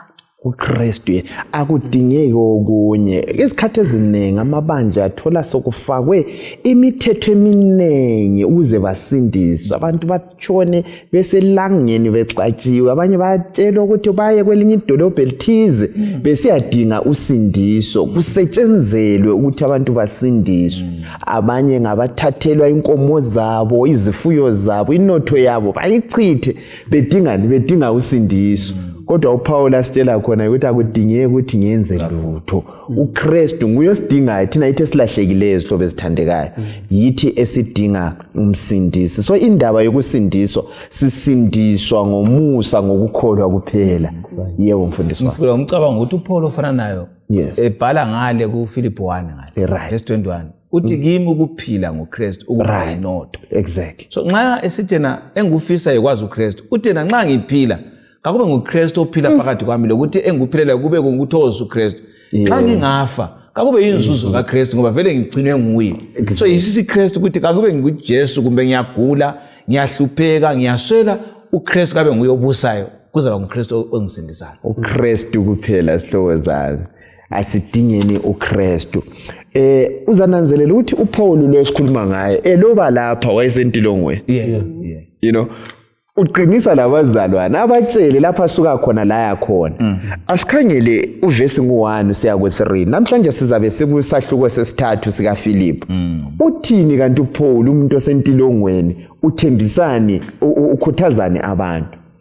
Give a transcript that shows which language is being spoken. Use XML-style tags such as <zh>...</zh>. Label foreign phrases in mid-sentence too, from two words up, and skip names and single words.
<nd>uKristu akudingeki okunye isikhathi eziningi amabandla athola sokufakwe imithetho eminingi ukuze basindiswe abantu batshone beselangeni bexatshiwe abanye bayatshelwa ukuthi baye kwelinye idolobho elithize besiyadinga usindiso kusetshenzelwe ukuthi abantu basindiswe abanye ngabathathelwa inkomo zabo izifuyo zabo inotho yabo bayichithe bedinga usindiso kodwa uPaul asitshela khona ukuthi akudingeki ukuthi ngenze lutho uKristu nguye osidingayo thina yithi esilahlekileyo sihlobo ezithandekayo yithi esidinga umsindisi so indaba yokusindiswa sisindiswa ngomusa ngokukholwa kuphela yebo mfundisi wami ngifuna umcabango ukuthi uPaul ofana nayo</nd> <en>yes</en> <nd>ebhala ngale kuFilipi 1 ngale</nd> <en>right</en> <nd>verse 21 uthi kimi ukuphila ngoKristu ukuba inotho</nd> <en>exactly</en> <nd>so nxa esithena engufisa ekwazi uKristu uthena nxa ngiphila akube nguKristu ophila phakathi kwami lokuthi enguphilela kube ngukuthokoza uKristu xa ngingafa akube inzuzo kaKristu ngoba vele ngigcinwe nguye so yisisi Kristu ukuthi akube nguJesu kumbe ngiyagula ngiyahlupheka ngiyaswela uKristu kabe nguye obusayo kuzaba nguKristu ongisindisayo uKristu kuphela sihlobo zami asidingeni uKristu uzananzelela ukuthi uPaul lo esikhuluma ngaye loba lapha wayesentilongweni</nd> <en>yeah you know</en> <nd>uqinisa labazalwana abatshele lapha asuka khona la yakhona asikhangele uvesi ngo1 siya ku3 namhlanje sizabe sikusahluko sesithathu sika Philip uthini kanti uPaul umuntu osentilongweni uthembisani ukhuthazani abantu</nd>